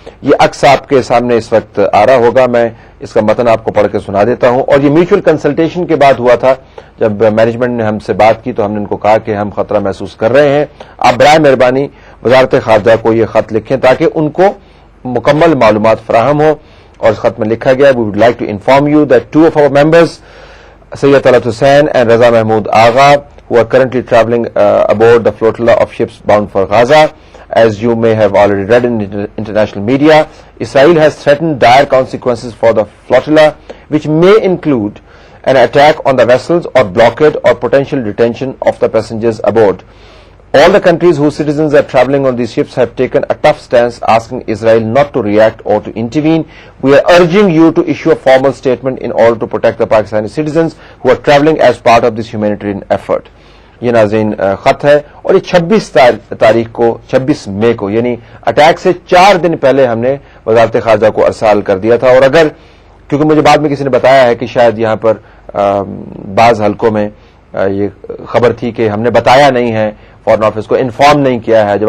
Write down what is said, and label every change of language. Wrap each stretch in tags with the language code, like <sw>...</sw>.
<ur>یہ عکس آپ کے سامنے اس وقت آ رہا ہوگا, میں اس کا متن آپ کو پڑھ کے سنا دیتا ہوں. اور یہ میوچل کنسلٹیشن کے بعد ہوا تھا. جب مینجمنٹ نے ہم سے بات کی تو ہم نے ان کو کہا کہ ہم خطرہ محسوس کر رہے ہیں, آپ برائے مہربانی وزارت خارجہ کو یہ خط لکھیں تاکہ ان کو مکمل معلومات فراہم ہو. اور اس خط میں لکھا گیا,</ur> <en>We would like to inform you that 2 of our members, Sayyid Talat Hussain and Raza Mahmood Agha, who are currently traveling aboard the flotilla of ships bound for Gaza. As you may have already read in international media, Israel has threatened dire consequences for the flotilla, which may include an attack on the vessels or blockade or potential detention of the passengers aboard. All the countries whose citizens are traveling on these ships have taken a tough stance asking Israel not to react or to intervene. We are urging you to issue a formal statement in order to protect the Pakistani citizens who are traveling as part of this humanitarian effort.</en> <ur>یہ ناظرین خط ہے اور یہ 26 تاریخ کو 26 مئی کو یعنی اٹیک سے 4 دن پہلے ہم نے وزارت خارجہ کو ارسال کر دیا تھا. اور اگر کیونکہ مجھے بعد میں کسی نے بتایا ہے کہ شاید یہاں پر بعض حلقوں میں یہ خبر تھی کہ ہم نے بتایا نہیں ہے, فارن آفس کو انفارم نہیں کیا ہے.</ur>